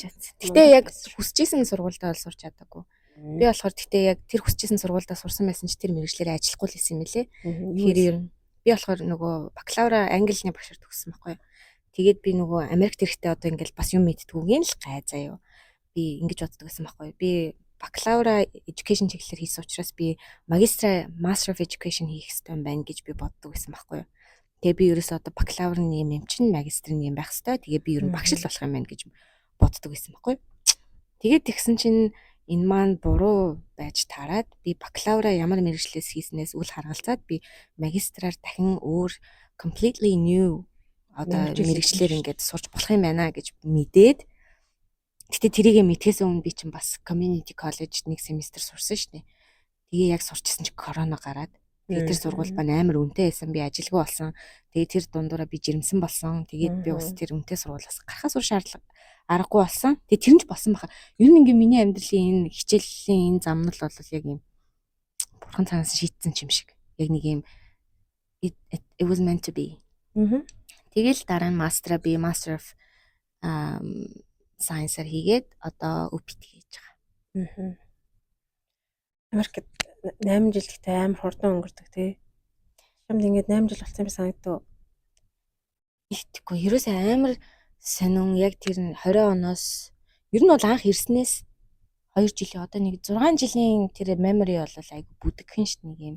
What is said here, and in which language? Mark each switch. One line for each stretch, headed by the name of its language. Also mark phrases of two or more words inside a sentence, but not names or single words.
Mongolian: Гэтэ яг хүсэжсэн сургуультай бол сурч чадаагүй. Би болохоор гэтээ яг тэр хүсэжсэн сургуультай сурсан байсан ч тэр мэргэжлэрээ ажиллахгүй л байсан юм лээ. Тэгэхээр ер нь би болохоор нөгөө бакалавра англиний багшаар төгссөн байхгүй юу. Тэгээд би нөгөө Америкт ирэхдээ одоо ингээл бас юм мэдтгүүгийн л гай заяа. Би ингэж боддог байсан байхгүй юу. Би бакалавра education чиглэлээр хийсэн учраас би
English: master of education
Mongolian: хийх хэрэгтэй юм байна гэж би боддог байсан байхгүй юу. Тэгээ би ерөөсөө одоо бакалаврын юм чинь магистрын юм байх хэрэгтэй. Тэгээ би ер нь багш л болох юм байна гэж боддог байсан байхгүй юу. Тэгээд тэгсэн чинь энэ маань буруу байж таарад би бакалавра ямар мэргэжлээс хийснээс үл харгалзаад би магистраар дахин өөр
English: completely new
Mongolian: одоо мэргэжлэр ингээд сурч болох юм байна гэж мэдээд гэтээ тэрийгэ мэдхээс өмнө би чинь бас
English: community college
Mongolian: нэг семестр сурсан шүү дээ. Тэгээ яг сурчсан чи корона гараад тэгээ тэр сургууль маань амар үнэтэй байсан. Би ажилгүй болсон. Тэгээ тэр дундуура би жирэмсэн болсон. Тэгээд би бас тэр үнэтэй сургуулиас гарахаас өөр шаардлага аргагүй болсон. Тэгээ тэр нь ч болсон баха. Ер нь ингээ миний амьдралын энэ хичээлийн энэ зам нь л бол яг юм бурхан цаанаас шийтсэн юм шиг. Яг нэг юм
English: it was meant to be.
Mongolian: Тэгэл дараа нь
English: master of science-
Mongolian: аар хийгээд одоо UPT хийж байгаа. Америкт 8 жил гэхдээ амар хурдан өнгөрдөг тий. Чамд ингээд 8 жил болсон юм санагдав. Итгэхгүй ерөөсөө амар сонин яг тэр 20 оноос ер нь бол анх ирснээс 2 жилийн одоо нэг 6 жилийн тэр memory бол айгу бүдэгхэн шүү дээ нэг юм